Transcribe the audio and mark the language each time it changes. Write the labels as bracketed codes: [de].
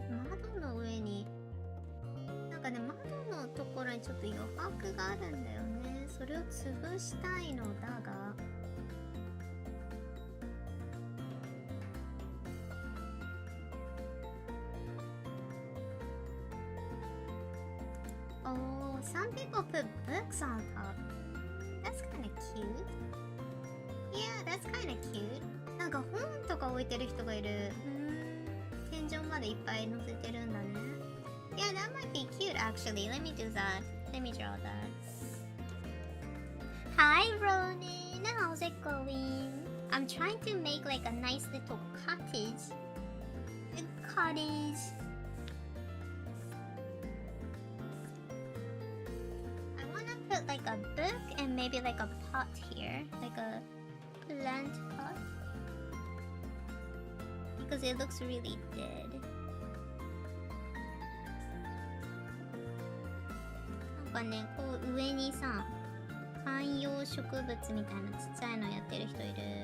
[ja] 窓の上になんかね、窓のところにちょっと余白があるんだよね。それを潰したいのだが [en] Oh, some people put books on top. That's kind of cute. Yeah, that's kind of cute. [ja] なんか本とか置いてる人がいる。天井までいっぱい載せてるんだね。 [en] Yeah, that might be cute actually. Let me do that. Let me draw that. Hi Ronan, how's it going? I'm trying to make like a nice little cottage. I wanna put like a book and maybe like a pot here, like a plant pot, because it looks really dead. [ja] なんかね、こう上にさ、観葉植物みたいなちっちゃいのやってる人いる。